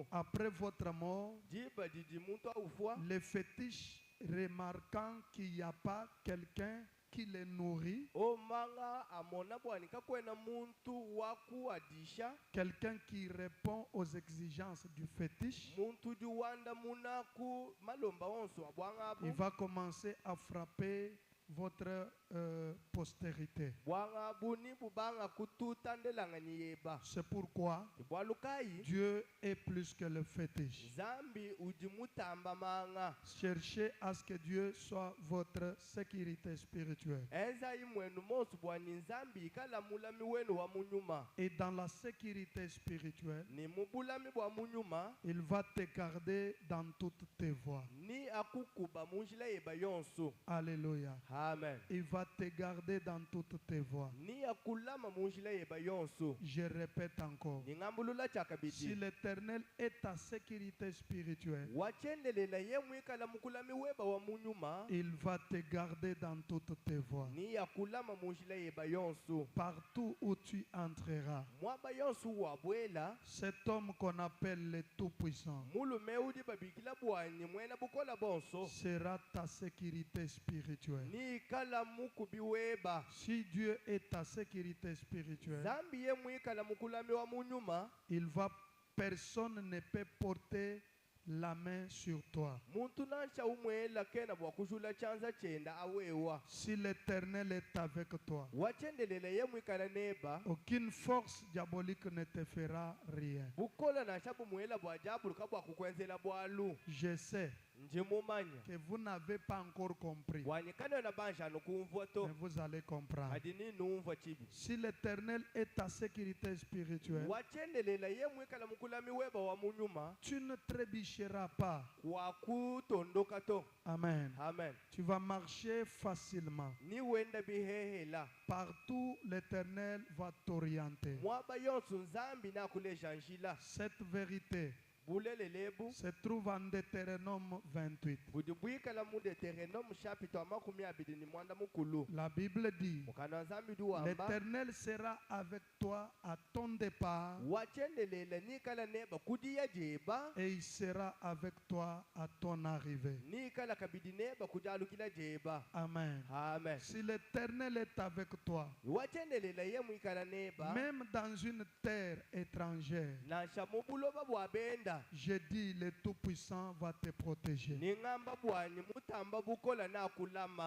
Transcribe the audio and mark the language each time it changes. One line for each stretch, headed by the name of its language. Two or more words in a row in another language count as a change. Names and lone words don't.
French: Après votre mort,
Lunda: Jiba didi muntu aufua.
French: les fétiches, remarquant qu'il n'y a pas quelqu'un qui les nourrit,
Lunda: O manga amona bwani kakwena muntu waku adisha.
French: quelqu'un qui répond aux exigences du fétiche,
Lunda: Muntu juwanda munaku malomba onso abwanga
French: il
Lunda: abu.
French: va commencer à frapper votre postérité.
Lunda: Bwanga abu ni bubanga kututandelanga niyeba.
French: C'est pourquoi
Lunda: Bwalukai.
French: Dieu est plus que le fétiche.
Lunda: Zambi ujimutamba manga.
French: Cherchez à ce que Dieu soit votre sécurité spirituelle.
Lunda: Enza imwenu mosu bwani zambi kala mulami wenu wa munyuma.
French: Et dans la sécurité spirituelle,
Lunda: Ni mubulami bwa munyuma.
French: il va te garder dans toutes tes voies.
Lunda: Ni akukuba munjila yeba yonso. Alléluia. Amen.
French: Il va te garder dans toutes tes voies.
Lunda: Ni akulama munjila yeba yonso.
French: Je répète encore.
Lunda: Ni ngambulula
French: Si
Lunda: chakabiti.
French: l'Éternel est ta sécurité spirituelle,
Lunda: Wachendelela yemwe kala mukulami weba wa munyuma.
French: il va te garder dans toutes tes voies.
Lunda: Ni akulama munjila yeba yonso.
French: Partout où tu entreras,
Lunda: Mwaba yonso wabwela.
French: cet homme qu'on appelle le Tout-Puissant
Lunda: Mulume udi babikila bwani mwena bukola bonso.
French: sera ta sécurité spirituelle.
Lunda: Ni kala mukubi weba.
French: Si Dieu est ta sécurité spirituelle,
Lunda: Zambi yemwe kala mukulami wa munyuma.
French: personne ne peut porter la main sur toi.
Lunda: Muntu nansha umwela kena bwakujula chanza chenda awewa.
French: Si l'Éternel est avec toi,
Lunda: Wachendelela yemwe kala neba.
French: aucune force diabolique ne te fera rien.
Lunda: Bukola nansha bumwela bwajabu lukabwa kukwenzela bwalu.
French: Je sais
Lunda: Njimumanya.
French: que vous n'avez pas encore compris,
Lunda: Wanyikana na banja nukumva to.
French: mais vous allez comprendre.
Lunda: Adini numva chibi.
French: Si l'Éternel est ta sécurité spirituelle,
Lunda: Wachendelela yemwe kala mukulami weba wa munyuma.
French: tu ne trébucheras pas.
Lunda: Wakutondoka to. Amen. Amen.
French: Tu vas marcher facilement.
Lunda: Ni wenda bihehela.
French: Partout, l'Éternel va t'orienter.
Lunda: Mwaba yonso nzambi na kuleja njila.
French: Cette vérité
Lunda: Bulele lebu.
French: se trouve en Deutéronome 28.
Lunda: Budibwika la mu
French: Deutéronome chapitre
Lunda: makumi abiri ni mwanda mukulu.
French: La Bible dit,
Lunda: Mukana nzambi duwamba.
French: l'Éternel sera avec toi à ton départ
Lunda: Wachendelela ni kala neba kudiya jeba.
French: et il sera avec toi à ton arrivée.
Lunda: Ni kala kabidi neba kujalukila jeba. Amen. Amen.
French: Si l'Éternel est avec toi,
Lunda: Wachendelela yemwe kala neba.
French: même dans une terre étrangère,
Lunda: Nansha mubuloba bwabenda.
French: je dis, le Tout-Puissant va te protéger.
Lunda: Ni ngamba bwani mutamba bukola na kulama.